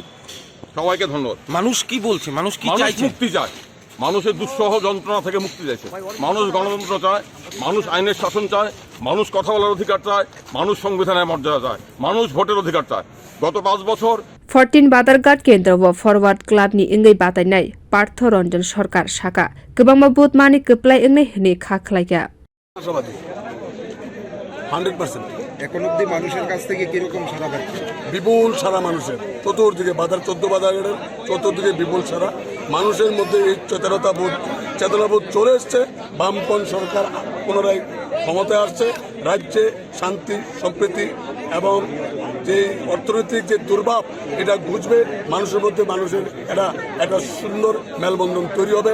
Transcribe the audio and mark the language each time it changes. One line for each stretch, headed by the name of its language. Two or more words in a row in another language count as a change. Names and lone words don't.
Bangla: সবাইকে ধন্যবাদ। মানুষ কি বলছে? মানুষ কি চাইছে? মুক্তি চায়, মানুষের দুঃসহ যন্ত্রণা থেকে মুক্তি চাইছে। মানুষ গণতন্ত্র চায়, মানুষ আইনের শাসন চায়, মানুষ কথা বলার অধিকার চায়, মানুষ সংবিধানের মর্যাদা চায়, মানুষ ভোটের অধিকার চায়। গত 5 বছর
Kok Borok: 14 Badargat kendra o forward club ni wngwi batainai Partho Ranjan Sarkar Saka Kwbangma vote mani kwplai wngna hini kha khlaika.
Bangla: 100% এখন অব্দি মানুষের কাছ থেকে কিরকম সাড়া পাচ্ছে? বিপুল সারা মানুষের চতুর্দিকে বাজার 14 বাজারের চতুর্দিকে বিপুল সারা মানুষের মধ্যে এই চেতনাবোধ চলে এসছে। বামপন সরকার পুনরায় ক্ষমতায় আসছে, রাজ্যে শান্তি সম্প্রীতি এবং যে অর্থনৈতিক যে দুর্ভাব এটা ঘুচবে, মানুষের মধ্যে মানুষের একটা সুন্দর মেলবন্ধন তৈরি হবে।